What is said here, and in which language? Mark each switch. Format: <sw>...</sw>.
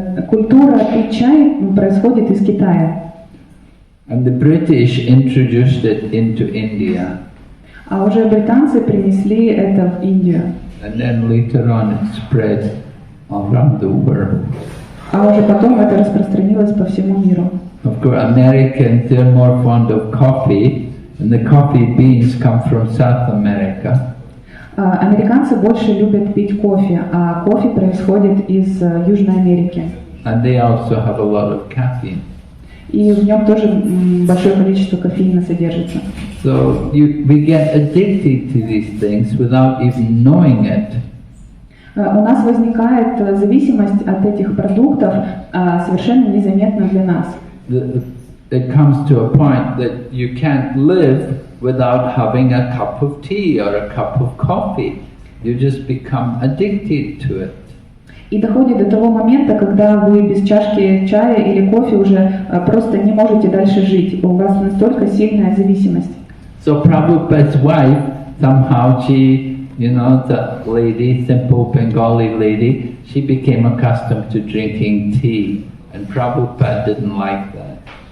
<ru>Культура пить чай происходит из Китая.</ru> <en>And the British introduced it into India.</en> <ru>А уже британцы принесли это в Индию.</ru> <en>And then later on it spread around the world.</en> <ru>А уже потом это распространилось по всему миру.</ru> <en>Of course, Americans, they're more fond of coffee, and the coffee beans come from South America.</en> <ru>Американцы больше любят пить кофе, а кофе происходит из Южной Америки.</ru> <en>And they also have a lot of caffeine.</en> <ru>И в нем тоже большое количество кофеина содержится.</ru> <en>So we get addicted to these things without even knowing it.</en> <ru>У нас возникает зависимость от этих продуктов совершенно незаметно для нас.</ru> <en>It comes to a point that you can't live without having a cup of tea or a cup of coffee. You just become addicted to it.</en> <ru>И доходит до того момента, когда вы без чашки чая или кофе уже просто не можете дальше жить. У вас настолько сильная зависимость.</ru> <en>So Prabhupada's wife, somehow she, the lady, simple Bengali lady, she became accustomed to drinking tea. And Prabhupada didn't like that.</en>